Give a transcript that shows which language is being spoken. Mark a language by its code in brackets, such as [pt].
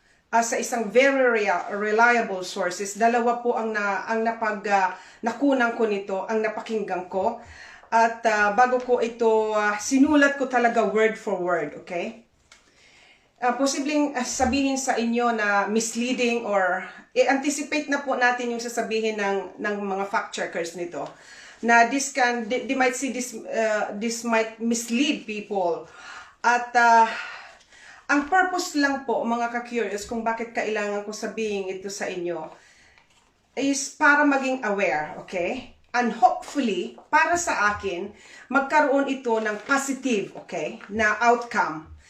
[tl] Sa isang [en] very reliable sources, [tl] dalawa po ang nakunan ko nito, ang napakinggan ko. At bago ko ito, sinulat ko talaga [en] word for word, [tl] okay? Posibleng sabihin sa inyo na misleading or i-anticipate na po natin yung sasabihin ng mga fact checkers nito. Na [en] they might see this might mislead people. [tl] At ang purpose lang po, mga ka-curious, kung bakit kailangan ko sabihin ito sa inyo, is para maging aware, okay? [en] And hopefully, [tl] para sa akin, magkaroon ito ng positive, okay, na outcome.